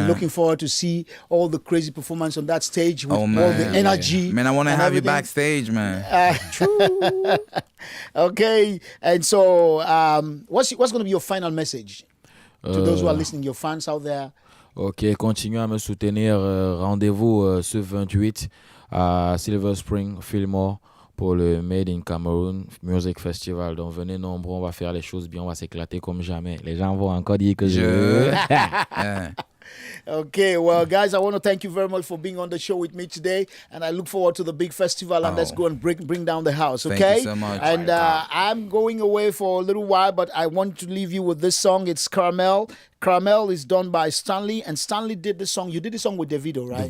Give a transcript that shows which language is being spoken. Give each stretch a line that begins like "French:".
English: and looking forward to see all the crazy performance on that stage with all the energy. Man, I want to have everything. you backstage, man. Okay, and so what's gonna be your final message to those who are listening, your fans out there?
French: Ok, continuez à me soutenir. Rendez-vous ce 28 à Silver Spring, Fillmore, pour le Made in Cameroon Music Festival. Donc venez nombreux, on va faire les choses bien, on va s'éclater comme jamais. Les gens vont encore dire que je...
English: Okay, well, guys, I want to thank you very much for being on the show with me today, and I look forward to the big festival, and let's go and bring down the house, okay? Thank you so much. And I'm going away for a little while, but I want to leave you with this song. It's Caramel. Caramel is done by Stanley, and Stanley did this song. You did this song with Davido, right?